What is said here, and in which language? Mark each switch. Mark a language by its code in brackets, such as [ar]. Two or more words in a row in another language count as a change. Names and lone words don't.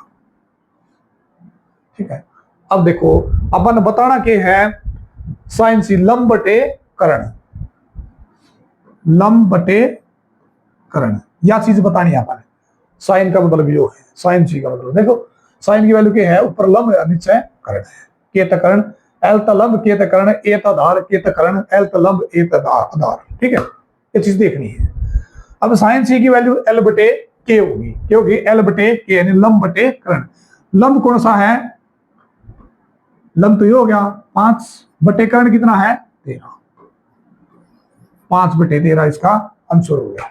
[hi] ठीक है, अब देखो अपन बताना क्या है, साइन सी लंब बटे कर्ण, लंब बटे कर्ण, यह चीज बतानी है अपन। साइन का मतलब यो है, साइन सी का मतलब देखो, साइन की वैल्यू क्या है, ऊपर लंब है नीचे कर्ण है, के त कर्ण, एल त लंब के त कर्ण, ए त आधार के त कर्ण, एल त लंब ए त आधार। ठीक है, ये चीज देखनी है। अब साइन सी की वैल्यू एल बटे के होगी, क्योंकि एल बटे के यानी लंब बटे कर्ण। लंब कौन सा है, लंब तो ये हो गया 5 बटे कर्ण कितना है 13, 5 बटे 13 इसका आंसर हो गया।